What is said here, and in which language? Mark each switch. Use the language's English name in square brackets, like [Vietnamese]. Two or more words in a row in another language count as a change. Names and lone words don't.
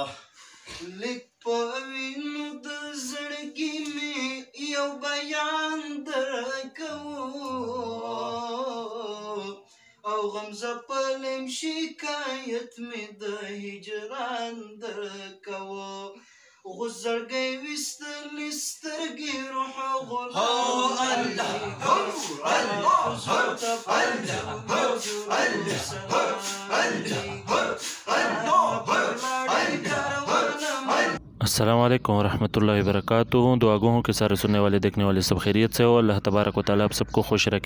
[Pashto] لیک په وینو د زړګي مې یو بیان درکوو او غم زپلم شکایت مې د هجران درکوو غزرګي وستل سترګي روح [Arabic] السلام علیکم ورحمۃ اللہ وبرکاتہ. [Urdu] دعا گو ہوں کہ سارے سننے والے دیکھنے والے سب خیریت سے ہو. اللہ تبارک و تعالیٰ آپ سب کو خوش رکھے.